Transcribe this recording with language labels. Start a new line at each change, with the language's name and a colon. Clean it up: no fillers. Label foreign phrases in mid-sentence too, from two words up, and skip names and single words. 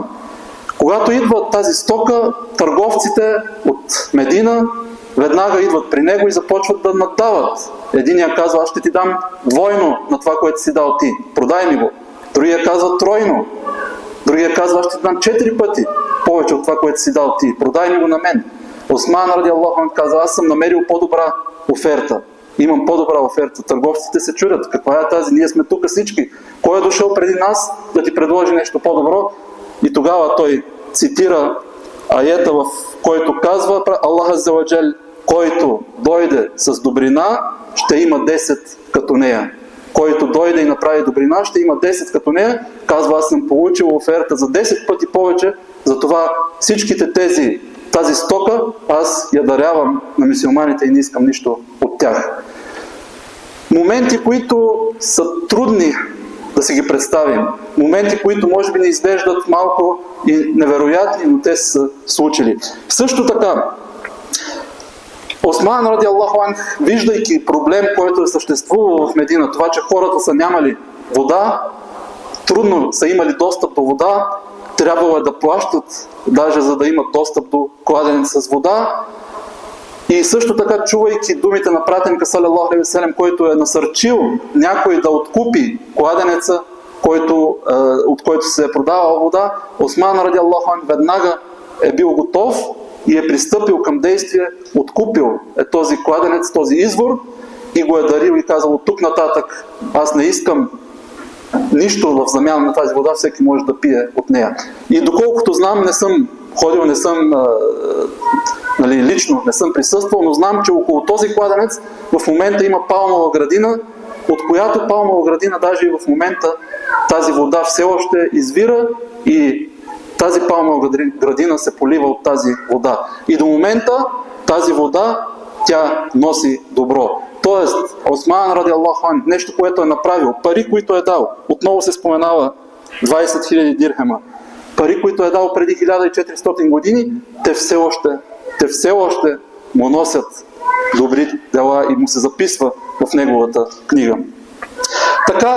Bulgarian: Когато идва тази стока, търговците от Медина веднага идват при него и започват да наддават. Единия казва: аз ще ти дам двойно на това, което си дал ти. Продай ми го. Другия казва тройно. Другия казва: аз ще ти дам 4 пъти повече от това, което си дал ти. Продай ми го на мен. Осман
Arabic: رضي الله عنه
Bulgarian: казва: аз съм намерил по-добра оферта. Имам по-добра оферта. Търговците се чудят: каква е тази? Ние сме тук всички. Кой е дошъл преди нас да ти предложи нещо по-добро? И тогава той цитира аета, в който казва Аллах
Arabic: عز وجل:
Bulgarian: който дойде с добрина, ще има 10 като нея. Който дойде и направи добрина, ще има 10 като нея. Казва: аз съм получил оферта за 10 пъти повече, затова всичките тази стока аз я дарявам на мюсюлманите и не искам нищо от тях. Моменти, които са трудни да си ги представим. Моменти, които може би не изглеждат малко и невероятни, но те са случили. Също така, Осман
Arabic: رضي الله عنه,
Bulgarian: виждайки проблем, който е съществувал в Медина, това, че хората са нямали вода, трудно са имали достъп до вода, трябвало е да плащат, даже за да имат достъп до кладенец с вода. И също така, чувайки думите на пратеника
Arabic: صلى الله عليه وسلم,
Bulgarian: който е насърчил някой да откупи кладенеца, от който се е продавала вода, Осман
Arabic: رضي الله عنه
Bulgarian: веднага е бил готов и е пристъпил към действие, откупил този кладенец, този извор и го е дарил и казал: от тук нататък аз не искам нищо в замяна на тази вода, всеки може да пие от нея. И доколкото знам, не съм ходил, не съм лично не съм присъствал, но знам, че около този кладенец в момента има палмова градина, от която палмова градина даже и в момента тази вода все още извира и тази палмова градина се полива от тази вода. И до момента тази вода, тя носи добро. Тоест, Осман
Arabic: رضي الله عنه,
Bulgarian: нещо, което е направил, пари, които е дал, отново се споменава 20 000 дирхема, пари, които е дал преди 1400 години, те все още му носят добри дела и му се записва в неговата книга.